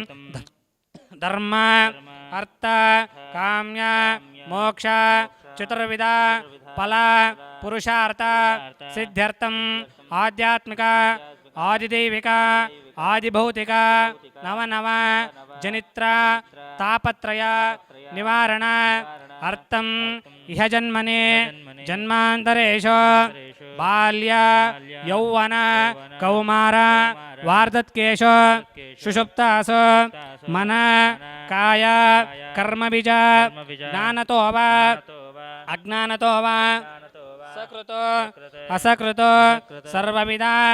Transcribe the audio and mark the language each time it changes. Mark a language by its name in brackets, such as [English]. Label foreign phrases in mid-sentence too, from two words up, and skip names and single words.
[Sanskrit] ಧರ್ಮ ಅರ್ಥ ಕಾಮ್ಯ ಮೋಕ್ಷ ಚತುರ್ವಿಧ ಫಲ ಪುರುಷಾರ್ಥ ಸಿದ್ಧ್ಯರ್ಥಂ ಆಧ್ಯಾತ್ಮಿಕ ಆದಿದೈವಿಕ ಆದಿಭೌತಿಕ ನವನವ ಜನಿತ್ರ ತಾಪತ್ರಯ ನಿವಾರಣ ಅರ್ಥಂ ಇಹ ಜನ್ಮನೆ ಜನ್ಮಾಂತರೇಶು ಬಾಲ್ಯ ಯೌವನ ಕೌಮಾರ ವಾರ್ಧತ್ಯೇಶು ಸುಷುಪ್ತಾಸು ಮನ ಕಾಯ ಕರ್ಮಬೀಜ ಜ್ಞಾನತೋ ವಾ ಅಜ್ಞಾನತೋ ವಾ ಸಕೃತೋ ಅಸಕೃತೋ ಸರ್ವವಿಧ